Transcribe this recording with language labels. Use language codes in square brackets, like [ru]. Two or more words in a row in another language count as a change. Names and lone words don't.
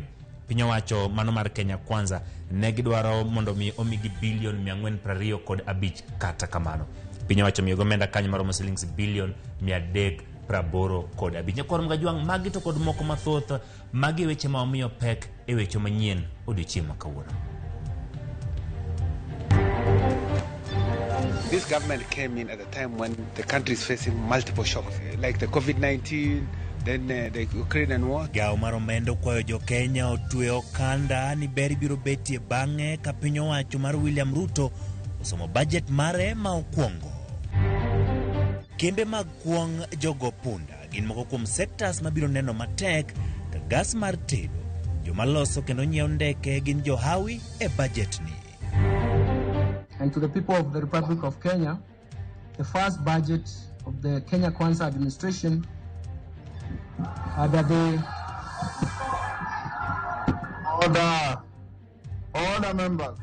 [luo] Piny owacho mano mar Kenya Kwanza ne gidwaro mondo mi omigi bilion 425. Kata kamano piny owacho miyo omenda kanyo maromo shillings bilion 385. Nyakoro mga jwang' magi to kod moko mathoth magi weche ma omiyo pek e weche manyien odiochieng' ma kawuono. [en] This government came in at a time when the country is facing multiple shocks, like the COVID-19, then the Ukrainian war. [luo] Gawo mar omenda kwayo jo Kenya otwe okanda ni beri biro betie bang'e ka piny owacho mar William Ruto osomo budget mare ma okwongo. Kembe mag kuong' jogo punda gin moko kuom sectors mabiro neno matek ka gas mar tedo, joma loso kendo nyiewo ndeke gin johawi e budget ni. [en] And to the people of the Republic of Kenya, the first budget of the Kenya Kwanza administration under the order members.